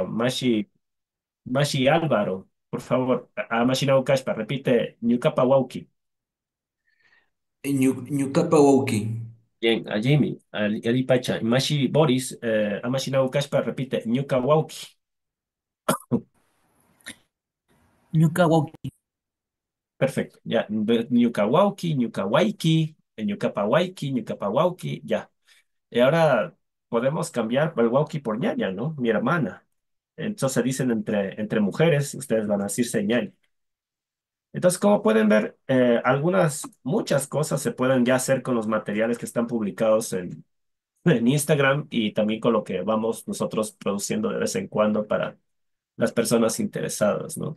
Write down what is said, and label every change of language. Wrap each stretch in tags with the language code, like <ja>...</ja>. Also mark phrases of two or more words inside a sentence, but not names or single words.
<es>Mashi Álvaro, por favor, a Mashi Naukashpa, repite Ñuqapa Ñuqapa Bien, a Jimmy, a</es> <qu>Eli Pacha.</qu> <es>Mashi Boris, a Mashi Naukashpa, repite Ñuqa</es> <qu>Ñuqa Wauki.</qu> <es>Perfecto, ya. Ñuqapa ya. Y ahora podemos cambiar el Wauki por ñaña, ¿no? Mi hermana. Entonces se dicen entre mujeres, ustedes van a decirse ñaña. Entonces, como pueden ver, muchas cosas se pueden ya hacer con los materiales que están publicados en Instagram y también con lo que vamos nosotros produciendo de vez en cuando para las personas interesadas, ¿no?</es>